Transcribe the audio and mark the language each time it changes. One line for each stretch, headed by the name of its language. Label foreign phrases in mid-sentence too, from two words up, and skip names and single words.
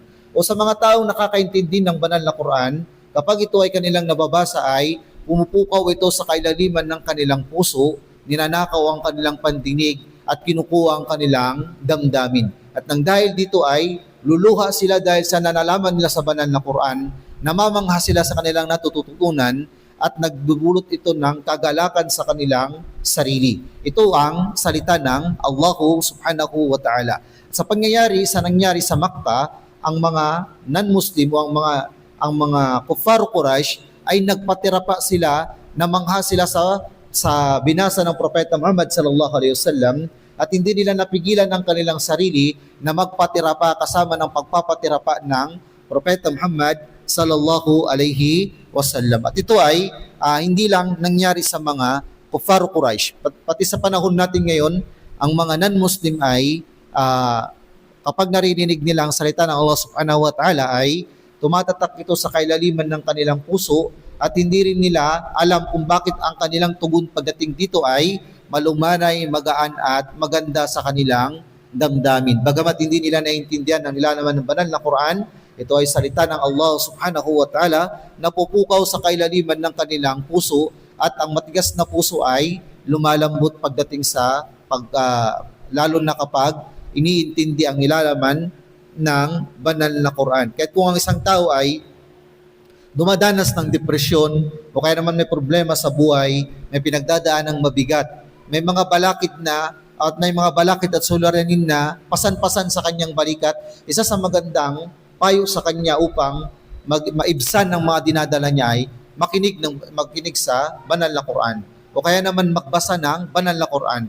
Filipino: O sa mga taong nakakaintindi ng banal na Quran, kapag ito ay kanilang nababasa ay pumupukaw ito sa kailaliman ng kanilang puso, ninanakaw ang kanilang pandinig at kinukuha ang kanilang damdamin. At nang dahil dito ay luluha sila dahil sa nalalaman nila sa banal na Quran, namamangha sila sa kanilang natututunan at nagbubulot ito ng kagalakan sa kanilang sarili. Ito ang salita ng Allah
Arabic: سبحانه وتعالى.
Filipino: Sa nangyari sa Makkah, ang mga non-Muslim o ang mga kuffar Quraysh ay nagpatira pa sila, namangha sila sa binasa ng Propeta Muhammad
Arabic: صلى الله عليه وسلم,
Filipino: at hindi nila napigilan ang kanilang sarili na magpatira pa kasama ng pagpapatira pa ng Propeta Muhammad
Arabic: صلى الله عليه وسلم.
Filipino: At ito ay hindi lang nangyari sa mga kuffar Quraysh. Pati sa panahon natin ngayon, ang mga non-Muslim ay kapag naririnig nila ang salita ng Allah
Arabic: سبحانه وتعالى
Filipino: ay tumatatak ito sa kailaliman ng kanilang puso at hindi rin nila alam kung bakit ang kanilang tugon pagdating dito ay malumanay, magaan at maganda sa kanilang damdamin. Bagamat hindi nila naiintindihan ang nilalaman ng banal na Quran, ito ay salita ng Allah
Arabic: سبحانه وتعالى
Filipino: na pupukaw sa kailaliman ng kanilang puso at ang matigas na puso ay lumalambot pagdating sa lalo na kapag iniintindi ang nilalaman ng banal na Quran. Kahit kung ang isang tao ay dumadanas ng depresyon o kaya naman may problema sa buhay, may pinagdadaan ng mabigat, may mga balakid na at may mga balakid at suliranin na pasan-pasan sa kanyang balikat, isa sa magandang payo sa kanya upang maibsan ng mga dinadala niya ay makinig sa banal na Quran o kaya naman magbasa ng banal na Quran.